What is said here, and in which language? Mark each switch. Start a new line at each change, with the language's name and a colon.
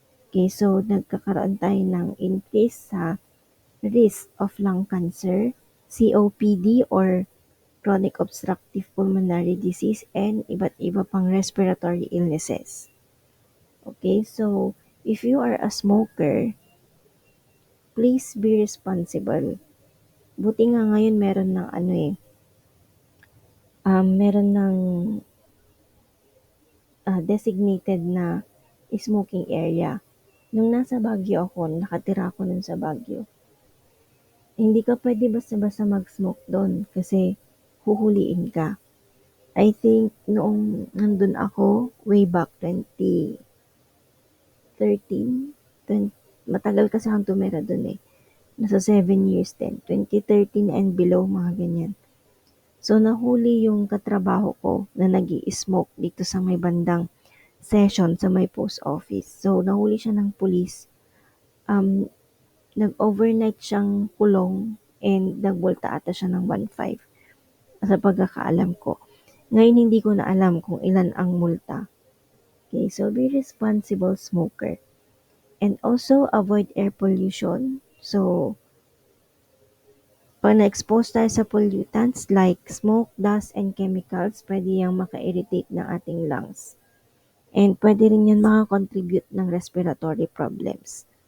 Filipino: Okay, so nagkakaroon tayo ng increase sa
English: risk of lung cancer,
Filipino: COPD or
English: chronic obstructive pulmonary disease,
Filipino: and iba't iba pang respiratory illnesses.
English: Okay, so if you are a smoker, please be responsible.
Filipino: Buti nga ngayon meron ng meron ng designated na smoking area. Nung nasa Baguio ako, nakatira ako nun sa Baguio. Hindi ka pwede basta-basta mag-smoke doon kasi huhuliin ka. I think noong nandun ako,
English: way back 2013,
Filipino: 20, matagal kasi akong tumira doon eh. Nasa 7 years din.
English: 2013 and below,
Filipino: mga ganyan. So, nahuli yung katrabaho ko na nag smoke dito sa may bandang session sa may post office. So, nahuli siya ng pulis. Nag-overnight siyang kulong and nagbolta ata siya ng 1.5 sa pagkakaalam ko. Ngayon hindi ko na alam kung ilan ang multa.
English: Okay, so be responsible smoker. And also avoid air pollution.
Filipino: So, pag na-expose tayo sa pollutants
English: like smoke, dust, and chemicals,
Filipino: pwede yung maka-irritate ng ating lungs. And pwede rin yan makakontribute ng respiratory problems.